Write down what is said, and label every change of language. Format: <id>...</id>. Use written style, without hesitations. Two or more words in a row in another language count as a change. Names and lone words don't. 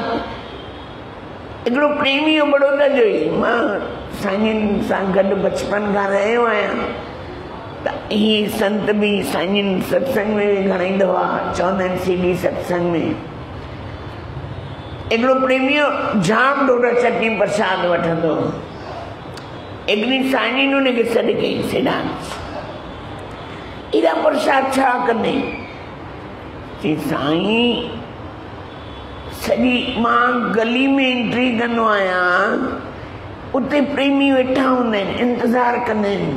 <sd>हिकिड़ो प्रेमी हो बड़ौदा जो ई, मां साईं सां गॾु बचपन खां रहियो आहियां। त इहे संत बि साईं सत्संग में बि घणेई दफ़ा चवंदा आहिनि सीधी सत्संग में। हिकिड़ो प्रेमी जाम ढोढा चटनी प्रसाद वठंदो। हिकिड़ी साईं उनखे सॾु कई सिधान, एॾा प्रसाद छा कंदे? चई साईं सॼी मां गली में एंट्री कंदो आहियां, उते प्रेमी वेठा हूंदा आहिनि, इंतज़ारु कंदा आहिनि।</sd>